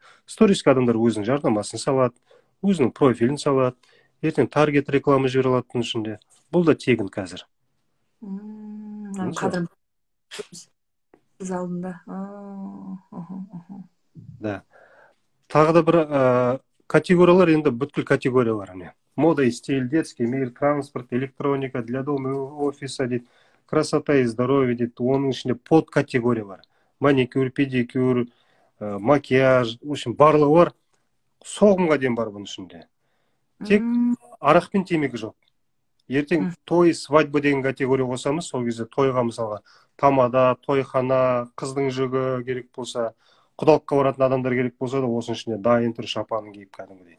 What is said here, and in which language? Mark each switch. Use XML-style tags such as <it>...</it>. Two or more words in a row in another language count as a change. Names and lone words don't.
<kk>Stories'ке адамдар өзінің жарнамасын салады, өзінің профилін салады, ертең таргет рекламы жібере алатының ішінде. Бұл да тегін қазір. Қадірім сіз алдында. Да. Тағы да бір категориялар, енді бүткіл категориялар.</kk> <ru>Мода и стиль, детский мир, транспорт, электроника, для дома и офиса, дейді, красота и здоровье,</ru> <kk>дейді, оның ішінде подкатегория бар. Маникюр,</kk> <ru>педикюр, макияж, в общем,</ru> <kk>барлығы бар. Соғымға дейін бар бұның ішінде. Тек арақ пен темекі жоқ. Ертең той, свадьба деген категория қосамыз, сол кезде тойға мысалға тамада, тойхана, қыздың жүгі керек болса, құдалыққа баратын адамдар керек болса да, осының ішінде дайын тұр шапанын киіп кәдімгідей.</kk>